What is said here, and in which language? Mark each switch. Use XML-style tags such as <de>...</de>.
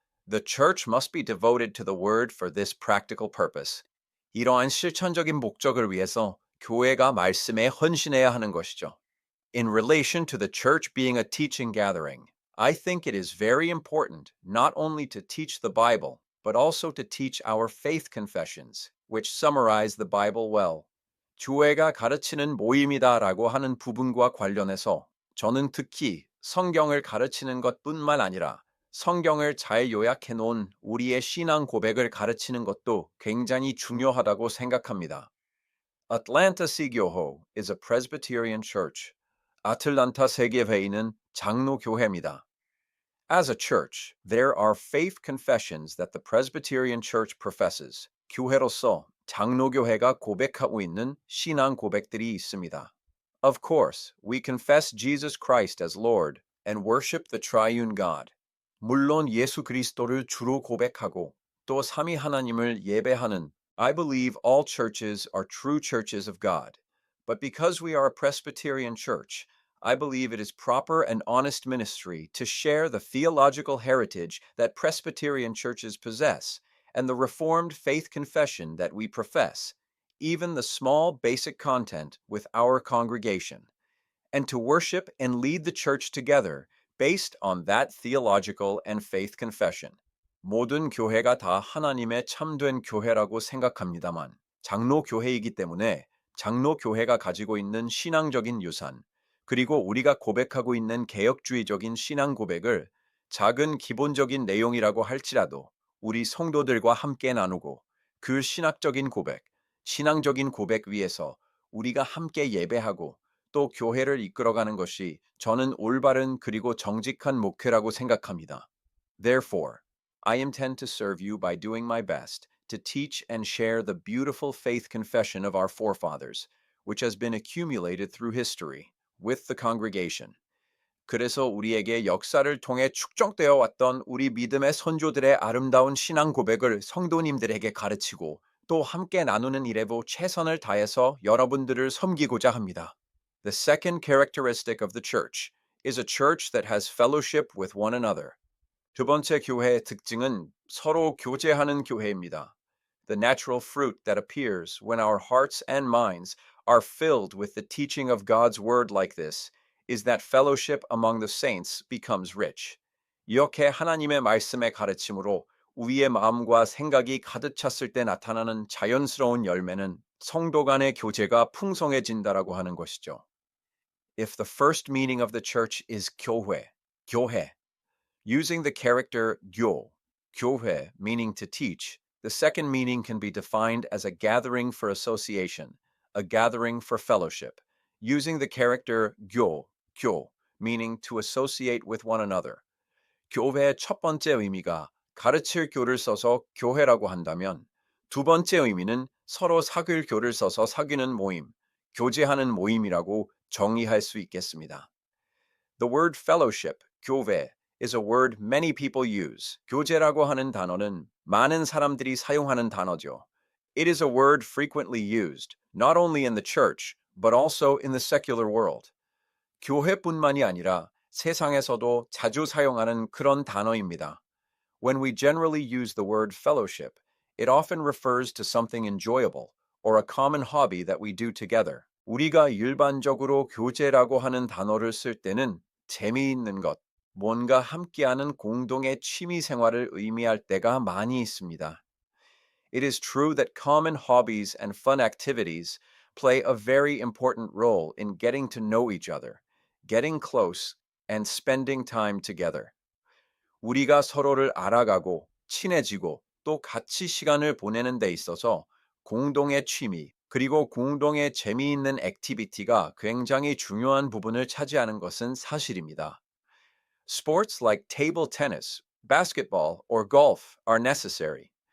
<en>The church must be devoted to the Word for this practical purpose.</en> <ko>이러한 실천적인 목적을 위해서 교회가 말씀에 헌신해야 하는 것이죠.</ko> <en>In relation to the church being a teaching gathering, I think it is very important not only to teach the Bible, but also to teach our faith confessions, which summarize the Bible well.</en> <ko>교회가 가르치는 모임이다라고 하는 부분과 관련해서 저는 특히 성경을 가르치는 것뿐만 아니라 성경을 잘 요약해 놓은 우리의 신앙 고백을 가르치는 것도 굉장히 중요하다고 생각합니다.</ko> <en>Atlanta Sigyoho is a Presbyterian church.</en> <ko>아틀란타 세계회의는 장로교회입니다.</ko> <en>As a church, there are faith confessions that the Presbyterian Church professes.</en> <ko>교회로서 장로교회가 고백하고 있는 신앙 고백들이 있습니다.</ko> <en>Of course, we confess Jesus Christ as Lord and worship the triune God.</en> <ko>물론 예수 그리스도를 주로 고백하고 또 삼위 하나님을 예배하는</ko> <en>I believe all churches are true churches of God. But because we are a Presbyterian church, I believe it is proper and honest ministry to share the theological heritage that Presbyterian churches possess and the Reformed faith confession that we profess, even the small basic content with our congregation, and to worship and lead the church together based on that theological and faith confession.</en> <ko>모든 교회가 다 하나님의 참된 교회라고 생각합니다만 장로교회이기 때문에 장로교회가 가지고 있는 신앙적인 유산, 그리고 우리가 고백하고 있는 개혁주의적인 신앙 고백을 작은 기본적인 내용이라고 할지라도 우리 성도들과 함께 나누고 그 신학적인 고백, 신앙적인 고백 위에서 우리가 함께 예배하고 또 교회를 이끌어가는 것이 저는 올바른 그리고 정직한 목회라고 생각합니다.</ko> <en>Therefore, I intend to serve you by doing my best to teach and share the beautiful faith confession of our forefathers, which has been accumulated through history, with the congregation.</en> <ko>그래서 우리에게 역사를 통해 축적되어 왔던 우리 믿음의 선조들의 아름다운 신앙 고백을 성도님들에게 가르치고 또 함께 나누는 일에도 최선을 다해서 여러분들을 섬기고자 합니다.</ko> <en>The second characteristic of the church is a church that has fellowship with one another.</en> <ko>두 번째 교회의 특징은 서로 교제하는 교회입니다.</ko> <en>The natural fruit that appears when our hearts and minds are filled with the teaching of God's word like this is that fellowship among the saints becomes rich.</en> <ko>이렇게 하나님의 말씀의 가르침으로 우리의 마음과 생각이 가득 찼을 때 나타나는 자연스러운 열매는 성도 간의 교제가 풍성해진다라고 하는 것이죠.</ko> <en>If the first meaning of the church is 교회, using the character 교회, meaning to teach, the second meaning can be defined as a gathering for association, a gathering for fellowship, using the character 교, meaning to associate with one another.</en> <ko>교회의 첫 번째 의미가 가르칠 교를 써서 교회라고 한다면 두 번째 의미는 서로 사귈 교를 써서 사귀는 모임, 교제하는 모임이라고 정의할 수 있겠습니다.</ko> <en>The word fellowship, 교회, is a word many people use.</en> <ko>교제라고 하는 단어는 많은 사람들이 사용하는 단어죠.</ko> <en>It is a word frequently used, not only in the church, but also in the secular world.</en> <ko>교회뿐만이 아니라 세상에서도 자주 사용하는 그런 단어입니다.</ko> <en>When we generally use the word fellowship, it often refers to something enjoyable or a common hobby that we do together.</en> <ko>우리가 일반적으로 교제라고 하는 단어를 쓸 때는 재미있는 것, 뭔가 함께하는 공동의 취미 생활을 의미할 때가 많이 있습니다.</ko> <en>It is true that common hobbies and fun activities play a very important role in getting to know each other, getting close, and spending time together.</en> <ko>우리가 서로를 알아가고 친해지고 또 같이 시간을 보내는 데 있어서 공동의 취미 그리고 공동의 재미있는 액티비티가 굉장히 중요한 부분을 차지하는 것은 사실입니다.</ko> <en>Sports like table tennis, basketball, or golf are necessary.</en>